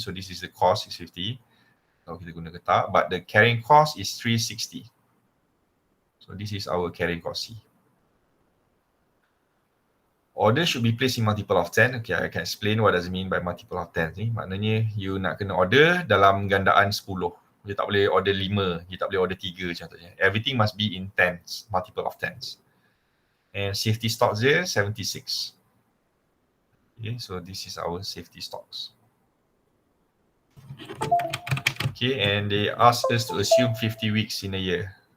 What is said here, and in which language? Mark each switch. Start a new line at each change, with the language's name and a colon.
English: So this is the cost, 650.
Malay: Kalau kita guna ke tak,
English: but the carrying cost is 360. So this is our carrying cost C. Order should be placed in multiple of 10. Okay, I can explain what does it mean by multiple of 10
Malay: ni. Maknanya
English: you
Malay: nak kena order dalam gandaan 10.
English: You
Malay: tak boleh order 5, you tak boleh order 3 contohnya.
English: Everything must be in tens, multiple of tens. And safety stocks there 76. Okay, so this is our safety stocks. Okay, and they ask us to assume 50 weeks in a year.